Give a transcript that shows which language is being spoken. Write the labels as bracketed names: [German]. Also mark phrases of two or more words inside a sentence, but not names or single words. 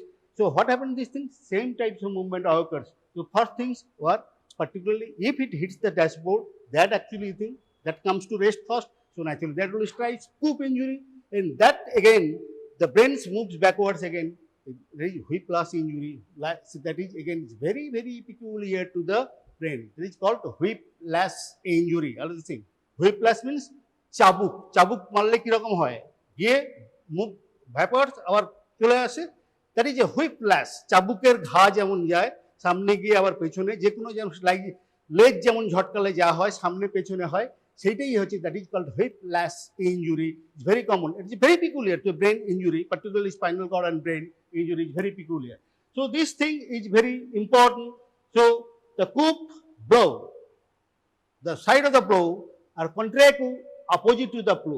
[English] So what happens these things? Same types of movement occurs. So first things were particularly if it hits the dashboard, that actually thing that comes to rest first. So naturally that will strike coup injury, and that again the brain moves backwards again. Whiplash injury, so that is again very, very peculiar to the brain. It is called whiplash injury. Another thing, whiplash means chabuk. [Bangla] চাবুক মারলে কীরকম হয়? Ye [English] move backwards [Bangla] আবার চলে আসে. [English] That is a whiplash. [Bangla] Chabuker ঘা যেমন যায় সামনে গিয়ে আবার পেছনে যে কোনো যেমন লেজ যেমন ঝটকালে যা হয় সামনে পেছনে হয় সেইটাই হচ্ছে [English] that is called whiplash injury. It's very common. It is very peculiar to brain injury, particularly spinal cord and brain injury is very peculiar. So this thing is very important. So the coup blow, the side of the blow are contrary to opposite to the blow.